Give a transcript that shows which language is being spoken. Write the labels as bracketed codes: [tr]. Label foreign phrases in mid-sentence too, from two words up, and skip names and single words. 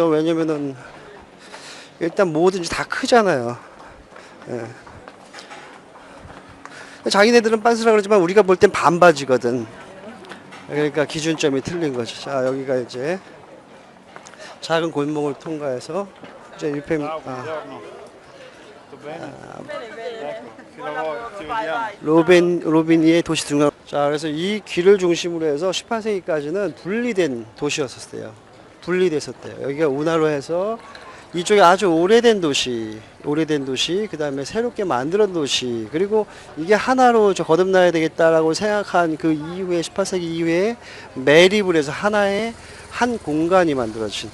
[ko] 왜냐면은 일단 뭐든지 다 크잖아요. 예. 자기네들은 빤스라 그러지만 우리가 볼 땐 반바지거든. 그러니까 기준점이 틀린 거죠. 자 여기가 이제 작은 골목을 통과해서 이제 유페 [it] Buongiorno. Tutto bene? Ecco, ti vediamo. [ko] 로비니의 도시 중앙. 자 그래서 이 길을 중심으로 해서 18세기까지는 분리된 도시였었대요. 분리됐었대요. 여기가 운하로 해서 이쪽에 아주 오래된 도시, 그 다음에 새롭게 만들어진 도시, 그리고 이게 하나로 거듭나야 되겠다라고 생각한 그 이후에 18세기 이후에 매립을 해서 하나의 한 공간이 만들어진.